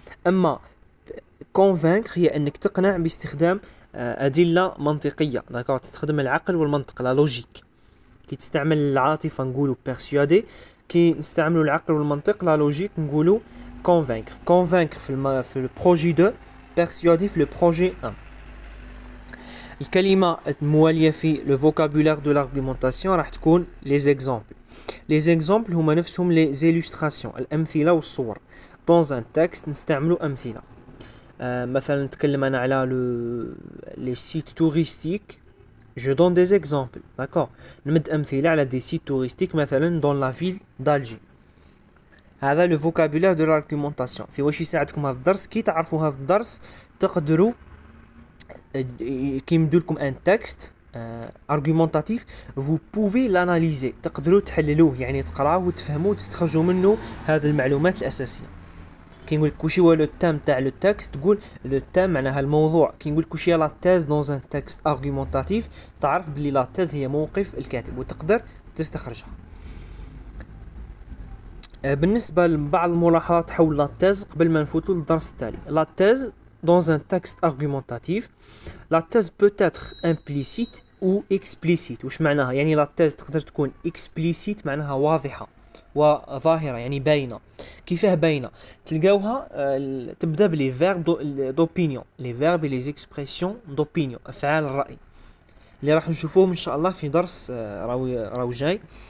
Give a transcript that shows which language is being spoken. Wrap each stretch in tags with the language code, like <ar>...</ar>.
<ar>أما convaincre هي أنك تقنع باستخدام أدلة منطقية، داكور، تستخدم العقل والمنطق، لا لوجيك. كي تستعمل العاطفة نقولوا persuader، كي نستعملوا العقل والمنطق لا لوجيك نقولوا convaincre في البروجي 2، persuader في البروجي 1. الكلمة الموالية في</ar> <fr>le vocabulaire de l'argumentation</fr> <ar>راح تكون les exemples. Les exemples هما نفسهم les illustrations، الأمثلة والصور.</ar> <fr>dans un texte</fr> <ar>نستعملوا أمثلة. مثلا نتكلم أنا على</ar> <fr>les sites touristiques، je donne des exemples، d'accord.</fr> <ar>نمد أمثلة على des sites touristiques مثلا</ar> <fr>dans la ville d'Alger. هذا le vocabulaire de l'argumentation.</fr> <ar>في واش يساعدكم هذا الدرس؟ كي تعرفوا هذا الدرس تقدروا كي يمدوا لكم ان تكست argumentatif</ar> <fr>vous pouvez l'analyser،</fr> <ar>تقدروا تحللوه، يعني تقراوه وتفهموه وتستخرجوا منه هذه المعلومات الأساسية. كي نقول لك واش هو لو تام تاع لو تكست، تقول لو تام معناها الموضوع. كي نقول لك واش هي لا تيز</ar> <fr>dans un texte argumentatif،</fr> <ar>تعرف بلي لا تيز هي موقف الكاتب وتقدر تستخرجها. بالنسبة لبعض الملاحظات حول لا تيز قبل ما نفوتوا للدرس التالي.</ar> <fr>لا تيز dans un texte argumentatif، la thèse peut être implicite ou explicite.</fr> <ar>وش معناها؟ يعني لا thèse تقدر تكون explicite معناها واضحة وظاهرة، يعني باينة. كيفاه باينة؟ تلقاوها تبدأ بلي verbe d'opinion،</ar> <fr>les verbes et les expressions d'opinion،</fr> <ar>أفعال الرأي اللي راح نشوفوهم إن شاء الله في درس راو جاي.</ar>